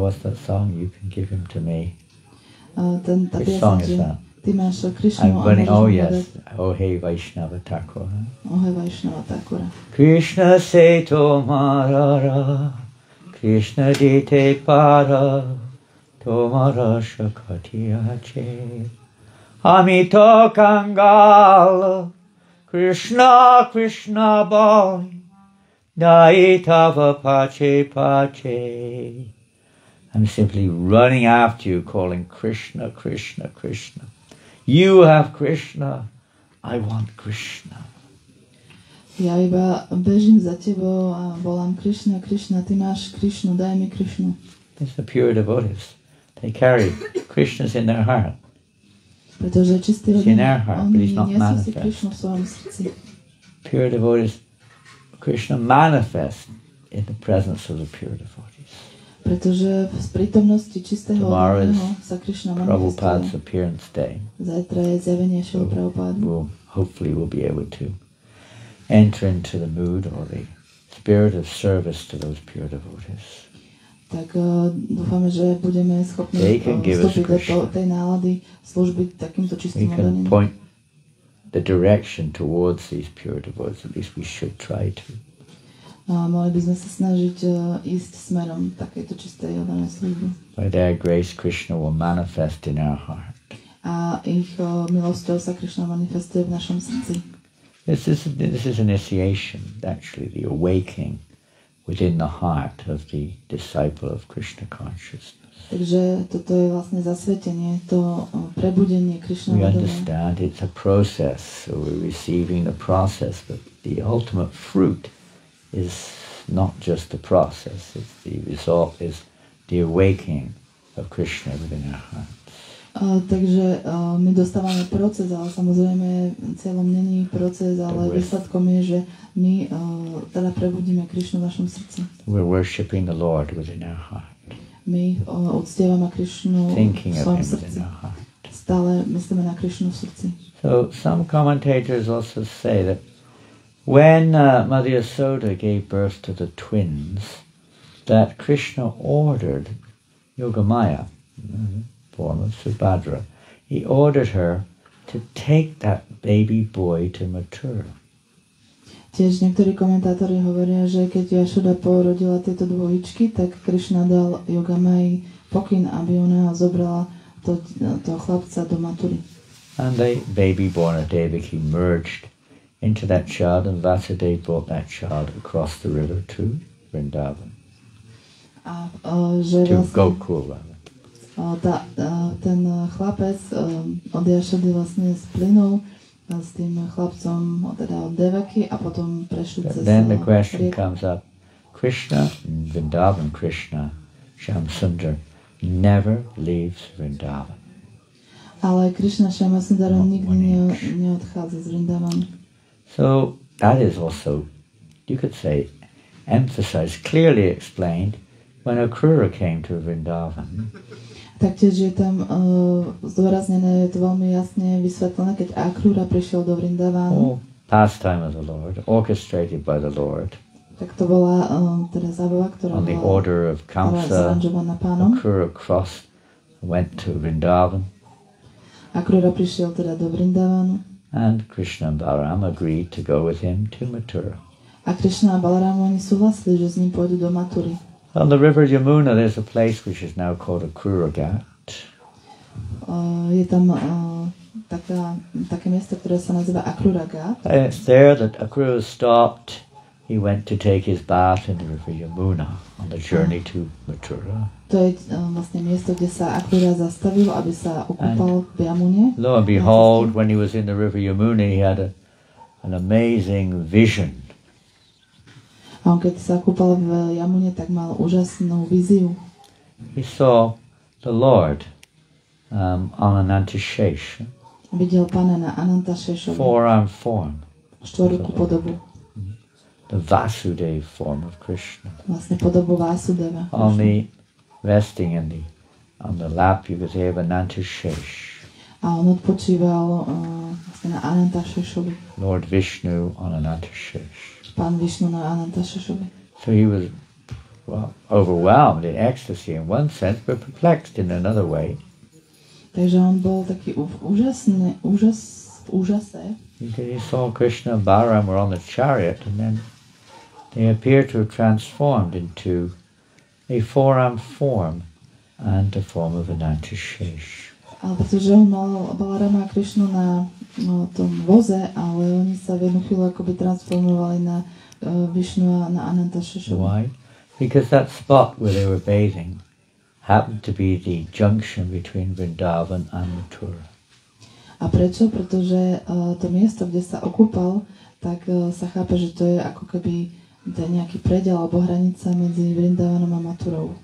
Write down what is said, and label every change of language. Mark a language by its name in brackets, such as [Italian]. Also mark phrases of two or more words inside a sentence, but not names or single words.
[English] What's that song? You can give him to me. [Slovak] Tá [English] Which [Slovak] pieseň, [English] song is [Slovak] že [English] that? [Slovak] ty máš Krishnu [English] I'm running, [Slovak] a [English] oh [Slovak] môžeš [English] yes, [Slovak] povedať [Bangla] ওহে বৈষ্ণব ঠাকুর. ওহে বৈষ্ণব ঠাকুর. কৃষ্ণ সে তোমারারা, কৃষ্ণ দিতে পারা, তোমারা শকতিয়াছে. আমিতো কাঙালা, কৃষ্ণ, কৃষ্ণ বলি, ধাইতব পাছে পাছে. [English] I'm simply running after you, calling Krishna, Krishna, Krishna. You have Krishna, I want Krishna. [Slovak] Ja iba bežím za tebou a volám Krishna, Krishna, ty máš Krishnu, daj mi Krishnu. [English] It's the pure devotees. They carry Krishna's in their heart. [Slovak] Pretože čistí ľudia, oni nesú si Krishnu v svojom srdci. [English] Pure devotees, Krishna manifests in the presence of the pure devotees. [Slovak] Pretože v prítomnosti čistého ľudného sa Krishna [English] Prabhupada's [Slovak] manifestuje. [English] appearance day. [Slovak] Zajtra je zjavenie Šrily Prabhupádu. [English] Hopefully we'll be able to enter into the mood or the spirit of service to those pure devotees. [Slovak] Tak dúfame, že budeme schopní vstúpiť do tej nálady služby takýmto čistým [English] We can [Slovak] odaným. [English] point the direction towards these pure devotees, at least we should try to. [Slovak] Mali by sme sa snažiť ísť smerom takejto čistej odanej služby. [English] By their grace, Krishna will manifest in our heart. [Slovak] A ich milosťou sa Krishna manifestuje v našom srdci. [English] This is initiation, actually, the awakening within the heart of the disciple of Krishna consciousness. [Slovak] Takže toto je vlastne zasvetenie, to prebudenie Krishna [English] We [Slovak] vedomia. [English] understand it's a process, so we're receiving the process, but the ultimate fruit is not just the process, it's the result is the awakening of Krishna within our hearts. [Slovak] Takže my dostávame proces, ale samozrejme cieľom není proces, ale výsledkom je, že my teda prebudíme Krišnu v našom srdci. [English] We're worshiping the Lord within our heart. [Slovak] My uctievame Krišnu v svojom srdci. Stále myslíme na Krišnu v srdci. [English] So some commentators also say that when Mother Yasoda gave birth to the twins, that Krishna ordered Yogamaya, form of Subhadra, he ordered her to take that baby boy to Mathura. [Slovak] Tiež niektorí komentátori hovoria, že keď Jašoda porodila tieto dvojičky, tak Krishna dal Yogamaji pokyn, aby ona zobrala toho chlapca do Mathury. [English] And the baby born of Devaki merged into that child, and Vasudeva brought that child across the river to Vrindavan. To Gokul, rather. [Slovak] Ten chlapec od Jašody vlastne splynul s tým chlapcom teda od Devaki a potom prešli cez [English] Then the question comes up, Krishna, Vrindavan Krishna, Shamsundar, never leaves Vrindavan. [Slovak] Ale Krishna Shamsundar nikdy neodchádza z Vrindavanu. [English] So that is also, you could say, emphasized, clearly explained when Akrura came to Vrindavan. [Slovak] Taktiež je tam zdôraznené, je to veľmi jasne vysvetlené, keď Akrura prišiel do Vrindavanu. [English] Pastime of the Lord, orchestrated by the Lord. [Slovak] Tak to bola teda zábava, ktorá [English] on the order of Kamsa, Akrura crossed, went to Vrindavan. [Slovak] Akrura prišiel teda do Vrindavanu. [English] And Krishna and Balaram agreed to go with him to Mathura. [Slovak] A Krishna a Balaram oni súhlasili, že s ním pôjdu do Mathury. [English] On the river Yamuna there's a place which is now called Akrura Ghat. [Slovak] Je tam také miesto, ktoré sa nazýva Akrura Ghat. [English] It's there that Akrura stopped. He went to take his bath in the river Yamuna on the journey to Mathura. [Slovak] To je vlastne miesto, kde sa Akrura zastavil, aby sa okúpal v Yamune. [English] Lo and behold, when he was in the river Yamuna, he had an amazing vision. [Slovak] A on keď sa kúpal v Yamune, tak mal úžasnú víziu. [English] He saw the Lord on Anantashesh. [Slovak] Videl Pána na Anantasheshovi. [English] Four-armed form. [Slovak] Štvorúku podobu. [English] The Vasudeva form of Krishna. [Slovak] Vlastne podobu Vasudeva. [English] On the resting on the lap, you could say, of Anantashesh. [Slovak] A on odpočíval vlastne na Anantasheshovi. [English] Lord Vishnu on Anantashesh. [Slovak] Pán Vishnu na Anantasheshovi. [English] So he was overwhelmed in ecstasy in one sense, but perplexed in another way. [Slovak] Takže on bol taký úžase. [English] He saw Krishna and Balaram were on the chariot, and then they appeared to have transformed into a four-armed form and the form of Anantashesh. [Slovak] Ale pretože on mal Balarama a Krishnu na tom voze, ale oni sa v jednu chvíľu akoby transformovali na Vishnu a na Anantasheshovi. [English] Why? Because that spot where they were bathing happened to be the junction between Vrindavan and Mathura. [Slovak] A prečo? Pretože to miesto, kde sa okúpal, tak sa chápe, že to je ako keby nejaký prediel alebo hranica medzi Vrindavanom a Mathurou.